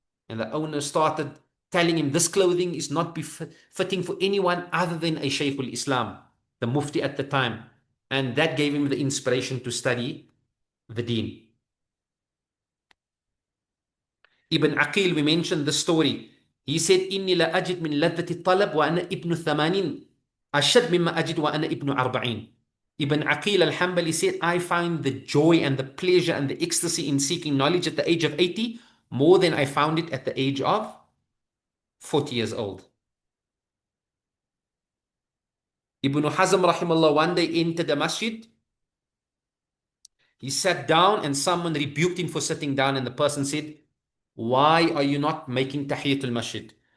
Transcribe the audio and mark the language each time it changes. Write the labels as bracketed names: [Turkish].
[English] And the owner started telling him, this clothing is not fitting for anyone other than a Shaykh al-Islam, the Mufti at the time. And that gave him the inspiration to study the deen. Ibn Aqil, we mentioned the story. He said, [Arabic] إني لا أجد من لذة الطلب وأنا ابن 80 أشد مما أجد وأنا ابن 40. [English] Ibn Aqil al-Hanbali said, I find the joy and the pleasure and the ecstasy in seeking knowledge at the age of 80 more than I found it at the age of 40 years old. Ibn Hazm rahimahullah one day entered the masjid. He sat down and someone rebuked him for sitting down, and the person said, why are you not making tahiyatul masjid?